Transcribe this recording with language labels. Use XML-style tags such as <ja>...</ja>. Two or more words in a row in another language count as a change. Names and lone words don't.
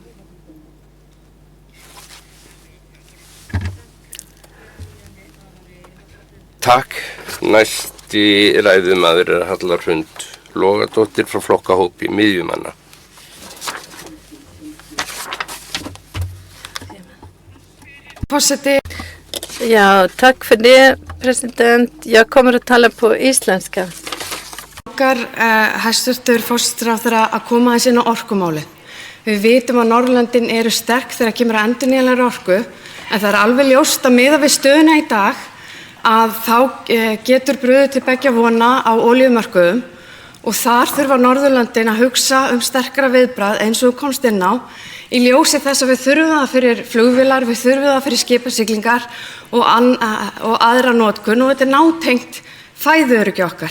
<is>Takk. Næsti ræðumaður Halla Hrund Logadóttir frá flokkahópi miðjumanna. Forseti.</is> <sv>Ja, tack för det, president. Jag kommer att tala på isländska.</sv> <is>Hæstvirtur forsætisráðherra að koma aðeins inn á orkumálið. Við vitum að Norðurlöndin eru sterk þegar kemur að endurnýjanlegri orku, en það alveg ljóst að miðað við stöðuna í dag að þá getur brugðið til beggja vona á olíumörkuðum og þar þurfa Norðurlöndin að hugsa sterkara viðbragð eins og komst inn á í ljósi þess að við þurfum það fyrir flugvélar, við þurfum það fyrir skipasiglingar og aðra notkun og þetta nátengt fæðuöryggi okkar.</is>